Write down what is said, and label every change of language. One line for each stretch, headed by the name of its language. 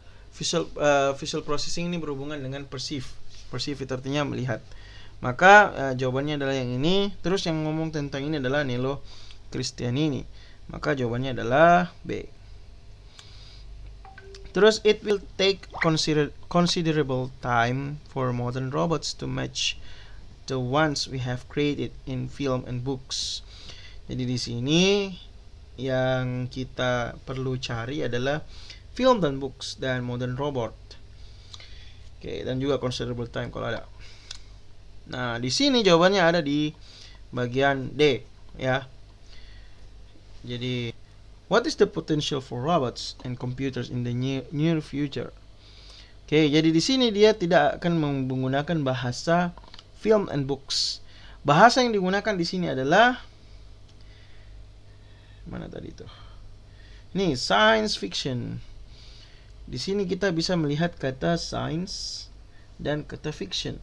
Indonesian: Visual processing ini berhubungan dengan perceive. Perceive itu artinya melihat. Maka jawabannya adalah yang ini. Terus yang ngomong tentang ini adalah Nello Kristianini. Maka jawabannya adalah B. Terus
English: it will take considerable time for modern robots to match the ones we have created in film and books.
Indonesian: Jadi di sini yang kita perlu cari adalah film dan books dan modern robot. Oke, dan juga
English: considerable time
Indonesian: kalau ada. Nah, di sini jawabannya ada di bagian D ya. Jadi
English: what is the potential for robots and computers in the near future?
Indonesian: Oke, jadi di sini dia tidak akan menggunakan bahasa
English: film and books.
Indonesian: Bahasa yang digunakan di sini adalah mana tadi itu? Ini science fiction. Di sini kita bisa melihat kata science dan kata fiction.